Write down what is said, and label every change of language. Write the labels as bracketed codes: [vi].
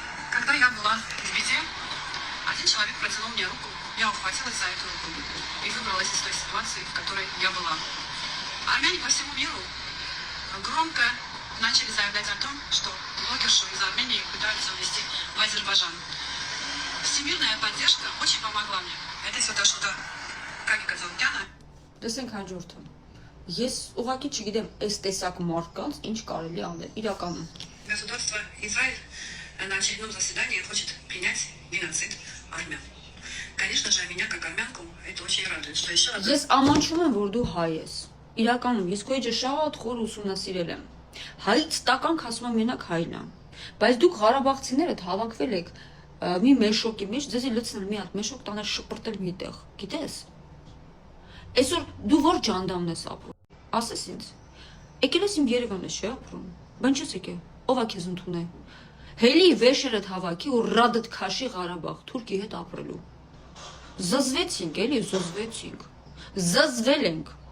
[ru] Когда я была в беде, один человек протянул мне руку, я ухватилась за эту руку и выбралась из той ситуации, в которой я была. Армяне по всему миру громко начали заявлять о том, что блогершу из Армении пытаются увезти в Азербайджан. Всемирная поддержка очень помогла мне. Это все дошло до Гагика Ծառուկյանը. [hy] Տեսենք հաջորդը։ Ես ուղղակի չգիտեմ, այս տեսակ մարդկանց ինչ կարելի անել իրականում։ [ru] Государство Израиль на очередном заседании хочет принять геноцид армян. Конечно же, меня как армянку это очень радует, что еще раз. [hy] Ես ամանչում եմ, որ դու հայ ես։ Իրականում ես քո էջը շատ խոր ուսումնասիրել եմ։ Հայից տականք ասում եմ մենակ հայն է։ Բայց դուք Ղարաբաղցիներդ հավաքվել եք մի մեշոկի մեջ, ձեզի լցնել մի հատ մեշոկ տանել շպրտել մի տեղ, գիտես։ Այսօր դու որ ջանդամն ես ապրում։ Ասես ինձ։ Եկել ես իմ Երևանը չի ապրում։ Բան չես եկել։ Ով է քեզ ընդունել։ Հելի վեշերդ հավաքի ու ռադդ քաշի Ղարաբաղ թուրքի հետ ապրելու։ Զզվեցինք, էլի զզվեցինք։ Զզվել ենք։